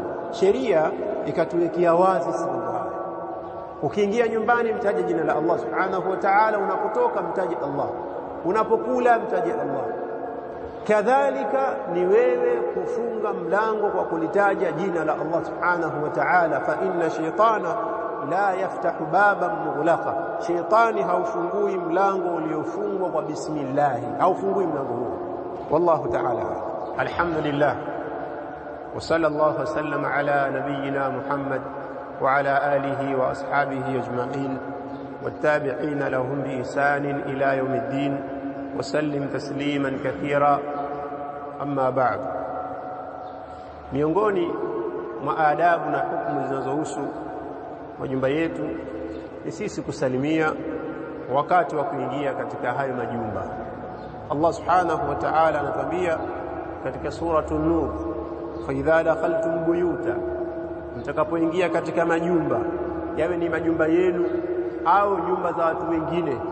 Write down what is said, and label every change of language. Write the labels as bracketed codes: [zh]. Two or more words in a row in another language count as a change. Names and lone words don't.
[sw] Sheria ikatuwekea wazi sababu haya. Ukiingia nyumbani, mtaje jina la Allah [ar] سبحانه وتعالى. [sw] Unapotoka, mtaje Allah. Unapokula, mtaje Allah. Kadhalika ni wewe kufunga mlango kwa kulitaja jina la Allah [ar] سبحانه وتعالى. فإن الشيطان لا يفتح بابا مغلقا, [sw] shaytani haufungui mlango uliofungwa kwa bismillah, haufungui mlango huo. [ar] والله تعالى الحمد لله وصلى الله وسلم على نبينا محمد وعلى آله وأصحابه أجمعين والتابعين لهم بإحسان إلى يوم الدين وسلم تسليما كثيرا. أما بعد, [sw] miongoni mwa adabu na hukumu zinazohusu majumba yetu ni sisi kusalimia wakati wa kuingia katika hayo majumba. Allah [ar] سبحانه وتعالى [sw] anatuambia katika suratul Nur, [ar] فإذا دخلتم بيوتا, [sw] mtakapoingia katika majumba, yawe ni majumba yenu au nyumba za watu wengine,